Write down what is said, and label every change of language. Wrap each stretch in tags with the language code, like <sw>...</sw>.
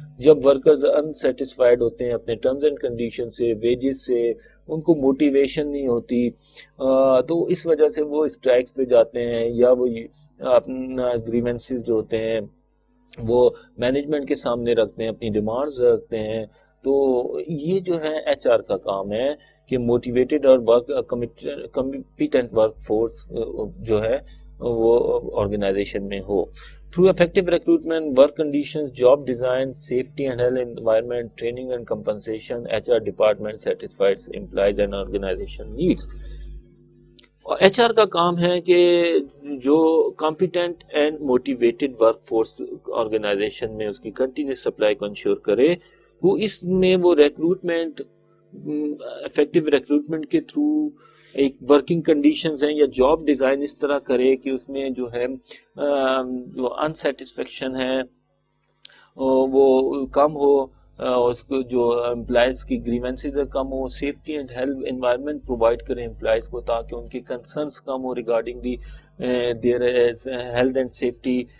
<ur>جب ورکرز انسیٹسفائیڈ ہوتے ہیں اپنے ٹرمز اینڈ کنڈیشن سے, ویجز سے, ان کو موٹیویشن نہیں ہوتی, تو اس وجہ سے وہ اسٹرائکس پہ جاتے ہیں یا وہ اپنا گریونسز جو ہوتے ہیں وہ مینجمنٹ کے سامنے رکھتے ہیں, اپنی ڈیمانڈز رکھتے ہیں. تو یہ جو ہے ایچ آر کا کام ہے کہ موٹیویٹڈ اور کمپیٹنٹ ورک فورس جو ہے وہ آرگنائزیشن میں ہو.</ur> <en>Through effective recruitment, work conditions, job design, safety and health environment, training and compensation, HR department satisfies employees and organization needs.</en> <ur>H R کا کام ہے کہ جو competent and motivated work force organization میں اس کی کنٹینیوس سپلائی کو ensure کرے. وہ اس میں وہ ریکروٹمنٹ, افیکٹو ریکروٹمنٹ کے تھرو ایک ورکنگ کنڈیشنز ہیں یا جاب ڈیزائن اس طرح کرے کہ اس میں جو ہے جو انسیٹسفیکشن ہے وہ کم ہو, اس کو جو امپلائز کی grievances come ہو, safety and health environment provide کریں امپلائز کو تاکہ ان کی concerns come ہو</ur> <en>Regarding the their health and safety.</en>